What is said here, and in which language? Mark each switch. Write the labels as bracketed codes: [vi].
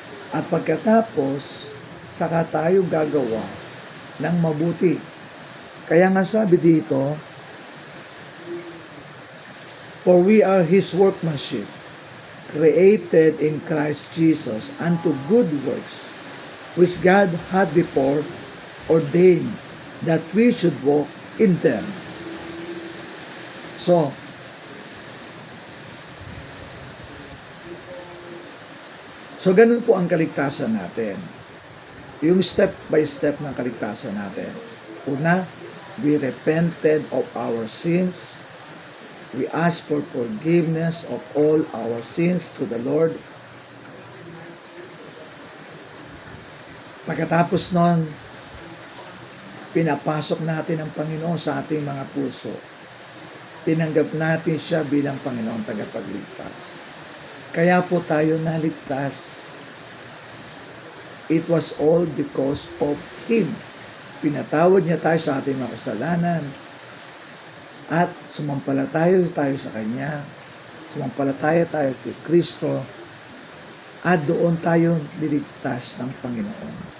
[tl] At pagkatapos, saka tayo gagawa ng mabuti. Kaya nga sabi dito, [en] for we are His workmanship, created in Christ Jesus unto good works, which God had before ordained that we should walk in them. [tl] So, ganun po ang kaligtasan natin. Yung [en] step by step [tl] ng kaligtasan natin. [en] Una, we repented of our sins. We ask for forgiveness of all our sins to the Lord. [tl] Pagkatapos nun, pinapasok natin ang Panginoon sa ating mga puso. Tinanggap natin siya bilang Panginoon tagapagligtas. Kaya po tayo naligtas. [en] It was all because of Him. [tl] Pinatawad niya tayo sa ating mga kasalanan. At sumampalataya tayo sa Kanya. Sumampalataya tayo kay Kristo. At doon tayo niligtas ng Panginoon.